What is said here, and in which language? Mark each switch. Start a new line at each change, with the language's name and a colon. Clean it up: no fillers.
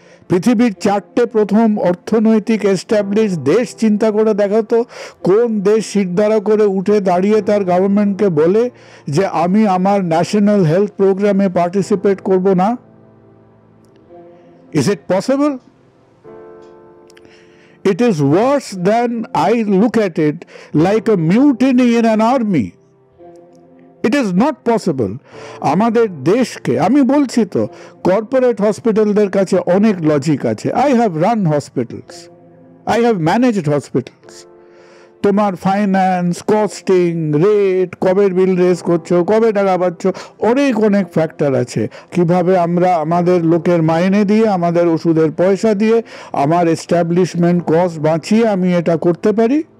Bangla: পৃথিবীর 4টে প্রথম অর্থনৈতিক এস্টাবলিশ দেশ চিন্তা করে দেখাতো, কোন দেশ শিরদাঁড়া করে উঠে দাঁড়িয়ে তার গভর্নমেন্টকে বলে যে আমি আমার ন্যাশনাল হেলথ প্রোগ্রামে পার্টিসিপেট করব না?
English: Is it possible? It is worse than, I look at it, like a mutiny in an army. It is not possible.
Bangla: আমাদের দেশকে, আমি বলছি তো, কর্পোরেট হসপিটালদের কাছে অনেক লজিক আছে।
English: I have run hospitals, I have managed hospitals.
Bangla: তোমার finance, costing, rate, কবে বিল রেজ করছো, কবে টাকা পাচ্ছ, অনেক ফ্যাক্টর আছে। কিভাবে আমরা আমাদের লোকের মাইনে দিয়ে, আমাদের ওষুধের পয়সা দিয়ে, আমার এস্টাবলিশমেন্ট কস্ট বাঁচিয়ে আমি এটা করতে পারি।